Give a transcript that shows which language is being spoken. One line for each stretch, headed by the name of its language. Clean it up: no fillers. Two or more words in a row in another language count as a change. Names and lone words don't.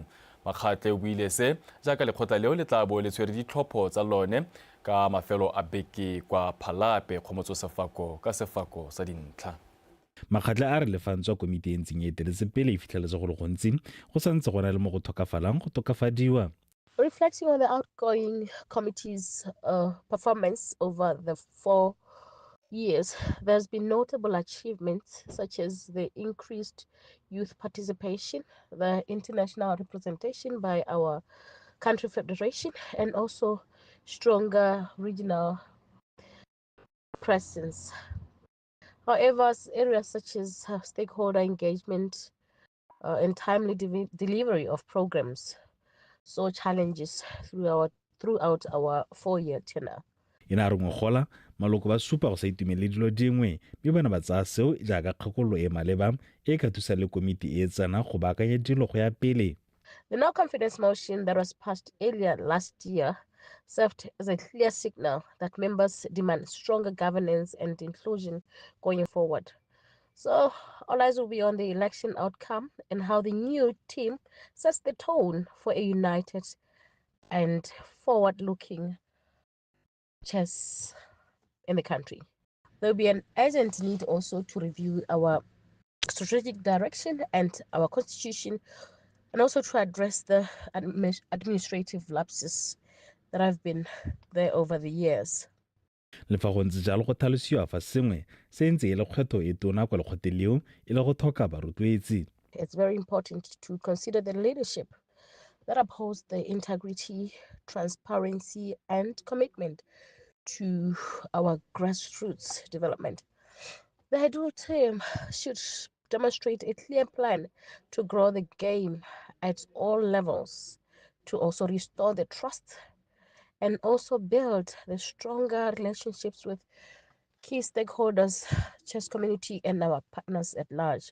Tswana: Makgatle o buile se jaaka lekgotla leo le tla bo le tshwere ditlhopho tsa lone ka mafelo a beke kwa Phalape Kgomotso Sefako ka sefako sa dintlha. Makgatle a re lefantswa komiti e ntseng e eteletse pele e fitlheletse go le gontsi go santse go na le mo go thokafalang go tokafadiwa.
English: Reflecting on the outgoing committee's performance over the 4 years, there's been notable achievements such as the increased youth participation, the international representation by our country federation, and also stronger regional presence. However, areas such as stakeholder engagement and timely delivery of programs saw challenges throughout our 4-year tenure.
Tswana: Ina re ngogola maloko ba supa go sa itumele dilo dingwe mme bana ba tsaya seo jaaka kgakololo e maleba e ka thusa le komiti e tsena go baakanya dilo go ya pele.
English: The no confidence motion that was passed earlier last year served as a clear signal that members demand stronger governance and inclusion going forward. So all eyes will be on the election outcome and how the new team sets the tone for a united and forward-looking chess in the country. There will be an urgent need also to review our strategic direction and our constitution, and also to address the administrative lapses that have been there over the years.
Tswana: Le fa go ntse jalo go tlhalosiwa fa sengwe se ntse e le kgwetho e tona kwa lekgotleng e le go thoka barotloetsi.
English: It's very important to consider the leadership that upholds the integrity, transparency, and commitment to our grassroots development. The Hedu team should demonstrate a clear plan to grow the game at all levels, to also restore the trust and also build the stronger relationships with key stakeholders, chess community, and our partners at large.